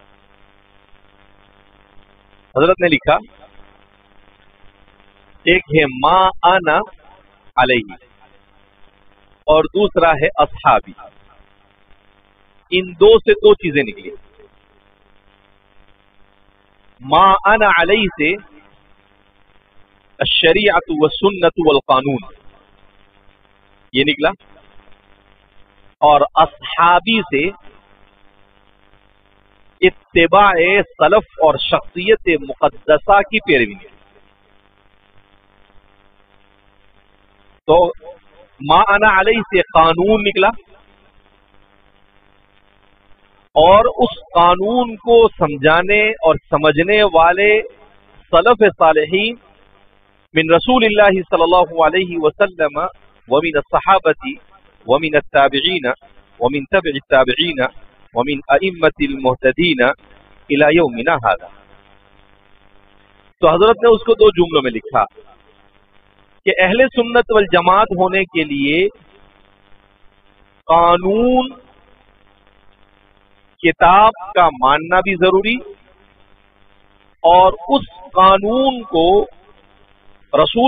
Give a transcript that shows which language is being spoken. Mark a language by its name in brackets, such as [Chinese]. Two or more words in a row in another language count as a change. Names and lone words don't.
[Urdu] حضرت نے لکھا، ایک ہے [Arabic] ما انا علیہ [Urdu] اور دوسرا ہے اصحابی، ان دو سے 2 چیزیں نکلی۔ [Arabic] ما انا علیہ [Urdu] سے [Arabic] الشریعۃ والسنۃ والقانون [Urdu] یہ نکلا، اور اصحابی سے اتباع سلف اور شخصیت مقدسہ کی پیروی نکلی۔ تو [Arabic] ما انا علیہ [Urdu] سے قانون نکلا، اور اس قانون کو سمجھانے اور سمجھنے والے سلف صالحین [Arabic] من رسول اللہ صلی اللہ علیہ وسلم ومن الصحابة ومن التابعین ومن تبع التابعین ومن ائمة المہتدین الى یومنا هذا۔ [Urdu] تو حضرت نے اس کو 2 جملوں میں لکھا کہ اہل سنت والجماعت ہونے کے لیے قانون، کتاب کا ماننا بھی ضروری، اور اس قانون کو رسول